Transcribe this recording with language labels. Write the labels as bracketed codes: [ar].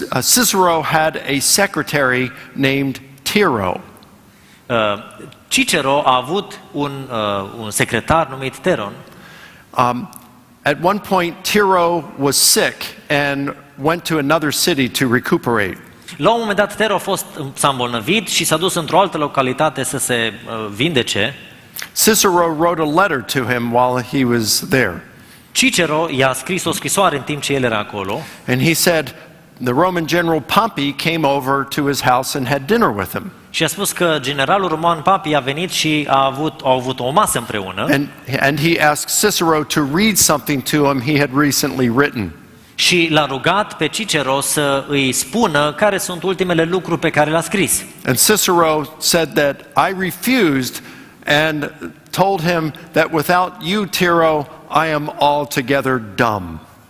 [en] Cicero had a secretary named Tiro. [ro] Cicero a avut un secretar numit Teron. [en] At one point, Tiro was sick and went to another city to recuperate. [ro] La un moment dat, Tero s-a îmbolnăvit și s-a dus într-o altă localitate să se vindece. [en] Cicero wrote a letter to him while he was there. [ro] Cicero i-a scris o scrisoare în timp ce el era acolo. [en] And he said, the Roman general Pompey came over to his house and had dinner with him. [ro] Și a spus că generalul roman Papi a venit și au avut o masă împreună. [en] And he asked Cicero to read something to him he had recently written. [ro] Și l-a rugat pe Cicero să îi spună care sunt ultimele lucruri pe care le-a scris. [en] And Cicero said that I refused and told him that without you, Tiro, I am altogether dumb.